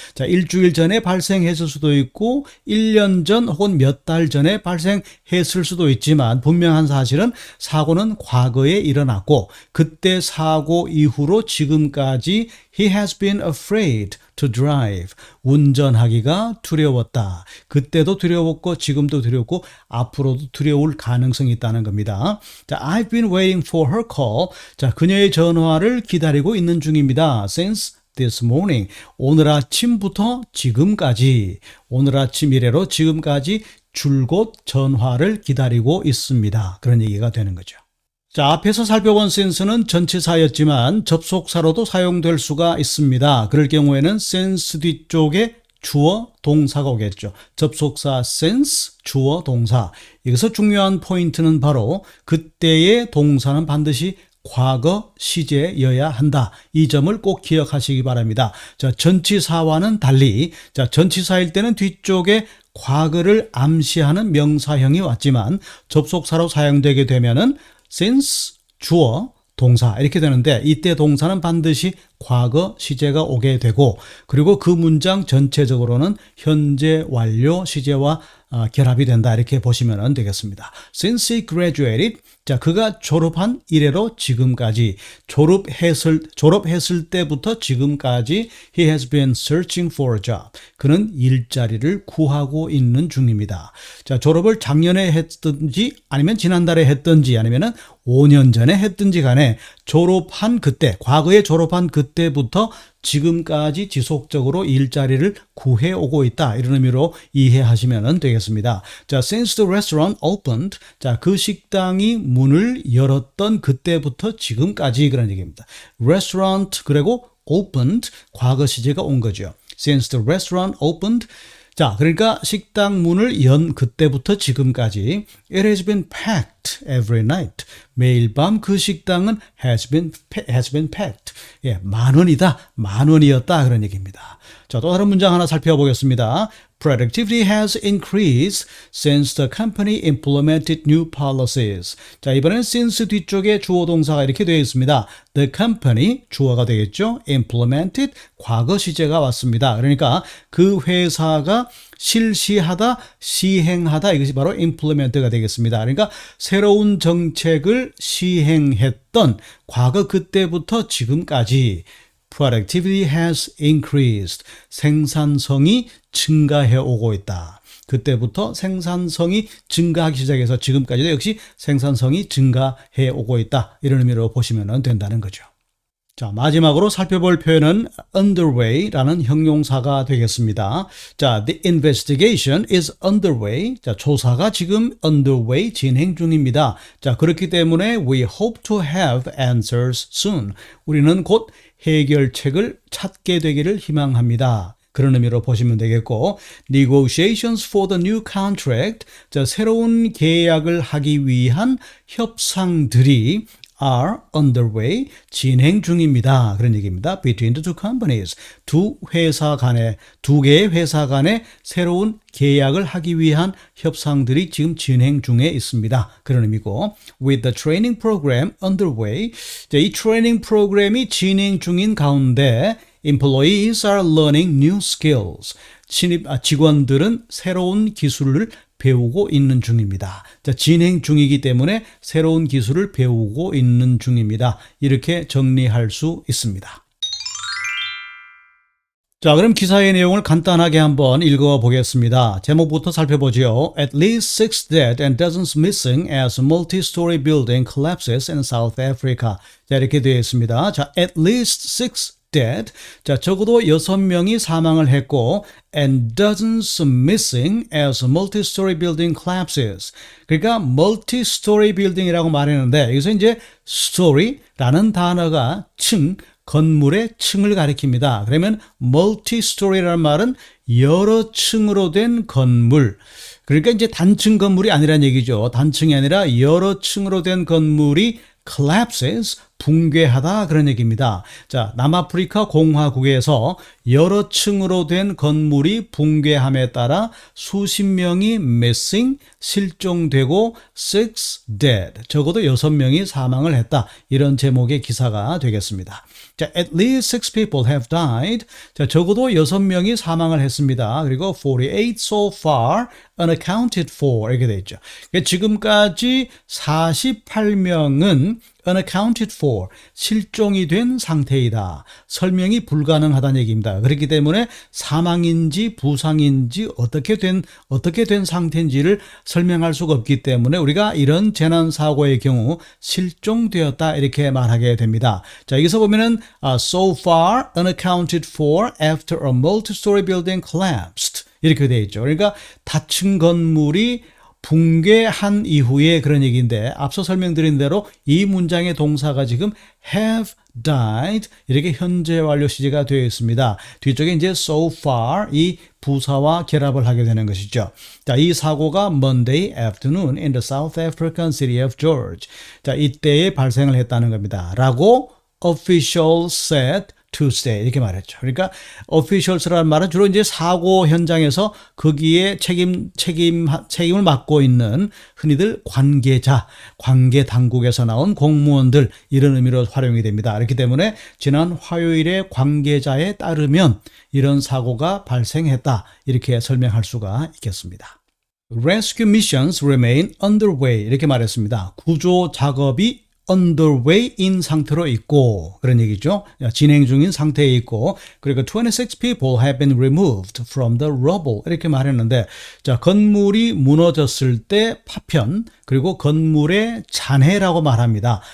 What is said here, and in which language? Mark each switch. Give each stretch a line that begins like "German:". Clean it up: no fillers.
Korean: 자, 일주일 전에 발생했을 수도 있고 1년 전 혹은 몇 달 전에 발생했을 수도 있지만 분명한 사실은 사고는 과거에 일어났고 그때 사고 이후로 지금까지
English: he has been afraid to drive.
Korean: 운전하기가 두려웠다. 그때도 두려웠고 지금도 두렵고 앞으로도 두려울 가능성이 있다는 겁니다.
English: 자, I've been waiting for her call.
Korean: 자, 그녀의 전화를 기다리고 있는 중입니다.
English: Since this morning.
Korean: 오늘 아침부터 지금까지. 오늘 아침 이래로 지금까지 줄곧 전화를 기다리고 있습니다. 그런 얘기가 되는 거죠. 자, 앞에서 살펴본 since는 전치사였지만 접속사로도 사용될 수가 있습니다. 그럴 경우에는 since 뒤쪽에 주어 동사가 오겠죠. 접속사 since, 주어 동사. 여기서 중요한 포인트는 바로 그때의 동사는 반드시 과거 시제여야 한다. 이 점을 꼭 기억하시기 바랍니다. 자, 전치사와는 달리, 자, 전치사일 때는 뒤쪽에 과거를 암시하는 명사형이 왔지만 접속사로 사용되게 되면은 since, 주어, 동사 이렇게 되는데 이때 동사는 반드시 과거 시제가 오게 되고 그리고 그 문장 전체적으로는 현재 완료 시제와 결합이 된다 이렇게 보시면 되겠습니다.
English: Since he graduated,
Korean: 자, 그가 졸업한 이래로 지금까지 졸업했을 때부터 지금까지
English: he has been searching for a job.
Korean: 그는 일자리를 구하고 있는 중입니다. 자, 졸업을 작년에 했든지 아니면 지난달에 했든지 아니면은 5년 전에 했든지 간에 졸업한 그때, 과거에 졸업한 그때부터 지금까지 지속적으로 일자리를 구해오고 있다. 이런 의미로 이해하시면 되겠습니다.
English: 자, since the restaurant opened.
Korean: 자, 그 식당이 문을 열었던 그때부터 지금까지 그런 얘기입니다. restaurant 그리고 opened 과거 시제가 온 거죠.
English: Since the restaurant opened.
Korean: 자, 그러니까 식당 문을 연 그때부터 지금까지
English: it has been packed every night.
Korean: 매일 밤 그 식당은
English: has been packed.
Korean: 예, 만 원이었다 그런 얘기입니다. 자, 또 다른 문장 하나 살펴보겠습니다.
English: Productivity has increased since the company implemented new policies.
Korean: 자, 이번엔 since 뒤쪽에 주어 동사가 이렇게 되어 있습니다.
English: The company,
Korean: 주어가 되겠죠. implemented, 과거 시제가 왔습니다. 그러니까 그 회사가 실시하다, 시행하다 이것이 바로 implement가 되겠습니다. 그러니까 새로운 정책을 시행했던 과거 그때부터 지금까지
English: Productivity has increased.
Korean: 생산성이 증가해 오고 있다. 그때부터 생산성이 증가하기 시작해서 지금까지도 역시 생산성이 증가해 오고 있다. 이런 의미로 보시면 된다는 거죠. 자, 마지막으로 살펴볼 표현은 underway라는 형용사가 되겠습니다.
English: 자, the investigation is underway.
Korean: 자, 조사가 지금 underway 진행 중입니다. 자, 그렇기 때문에
English: we hope to have answers soon.
Korean: 우리는 곧 해결책을 찾게 되기를 희망합니다. 그런 의미로 보시면 되겠고
English: negotiations for the new contract.
Korean: 자, 새로운 계약을 하기 위한 협상들이
English: are underway,
Korean: 진행 중입니다. 그런 얘기입니다.
English: Between the two companies.
Korean: 두 개의 회사 간에 새로운 계약을 하기 위한 협상들이 지금 진행 중에 있습니다. 그런 의미고
English: with the training program underway.
Korean: 자, 이 트레이닝 프로그램이 진행 중인 가운데
English: employees are learning new skills.
Korean: 직원들은 새로운 기술을 배우고 있는 중입니다. 자, 진행 중이기 때문에 새로운 기술을 배우고 있는 중입니다. 이렇게 정리할 수 있습니다. 자, 그럼 기사의 내용을 간단하게 한번 읽어보겠습니다. 제목부터 살펴보죠.
English: At least 6 dead and dozens missing as multi-story building collapses in South Africa.
Korean: 자, 이렇게 되어 있습니다.
English: 자, at least 6 dead.
Korean: 자, 적어도 6명이 사망을 했고
English: and dozens missing as multi-story building collapses.
Korean: 그러니까 multi-story building이라고 말했는데 여기서 이제 story라는 단어가 층, 건물의 층을 가리킵니다. 그러면 multi-story라는 말은 여러 층으로 된 건물. 그러니까 이제 단층 건물이 아니란 얘기죠. 단층이 아니라 여러 층으로 된 건물이 collapses, 붕괴하다 그런 얘기입니다. 자, 남아프리카 공화국에서 여러 층으로 된 건물이 붕괴함에 따라 수십 명이 missing, 실종되고 6 dead, 적어도 6명이 사망을 했다. 이런 제목의 기사가 되겠습니다.
English: 자, at least 6 people have died.
Korean: 자, 적어도 6명이 사망을 했습니다. 그리고
English: 48 so far unaccounted for
Korean: 이렇게 돼 있죠. 그러니까 지금까지 48명은 unaccounted for, 실종이 된 상태이다. 설명이 불가능하다는 얘기입니다. 그렇기 때문에 사망인지 부상인지 어떻게 된 상태인지를 설명할 수가 없기 때문에 우리가 이런 재난사고의 경우 실종되었다 이렇게 말하게 됩니다. 자, 여기서 보면은
English: so far unaccounted for after a multi-story building collapsed
Korean: 이렇게 되어 있죠. 그러니까 다층 건물이 붕괴한 이후에 그런 얘기인데 앞서 설명드린 대로 이 문장의 동사가 지금 have died 이렇게 현재 완료 시제가 되어 있습니다. 뒤쪽에 이제 so far 이 부사와 결합을 하게 되는 것이죠. 자, 이 사고가
English: Monday afternoon in the South African city of George.
Korean: 자, 이때에 발생을 했다는 겁니다. 라고
English: officials said Tuesday
Korean: 이렇게 말했죠. 그러니까 officials라는 말은 주로 이제 사고 현장에서 거기에 책임을 맡고 있는 흔히들 관계자, 관계 당국에서 나온 공무원들 이런 의미로 활용이 됩니다. 그렇기 때문에 지난 화요일에 관계자에 따르면 이런 사고가 발생했다 이렇게 설명할 수가 있겠습니다.
English: Rescue missions remain underway
Korean: 이렇게 말했습니다. 구조 작업이 underway인 상태로 있고 그런 얘기죠. 진행 중인 상태에 있고 그리고
English: 26 people have been removed from the rubble
Korean: 이렇게 말했는데 자, 건물이 무너졌을 때 파편 그리고 건물의 잔해라고 말합니다.